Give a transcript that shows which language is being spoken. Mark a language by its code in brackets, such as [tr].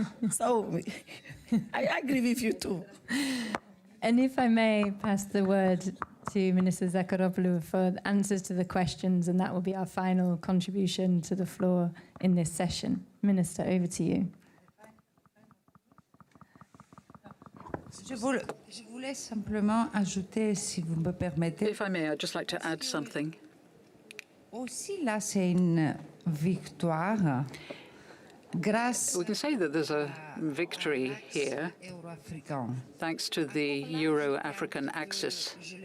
[en] So I agree with you too. And if I may pass the word to Minister Zakharopoulou for answers to the questions, and that will be our final contribution to the floor in this session. Minister, over to you. [fr] Je voulais simplement ajouter, si vous me permettez. [en] If I may, I'd just like to add something. [fr] Aussi, là, c'est une victoire. [en] We can say that there's a victory here thanks to the Euro-African axis.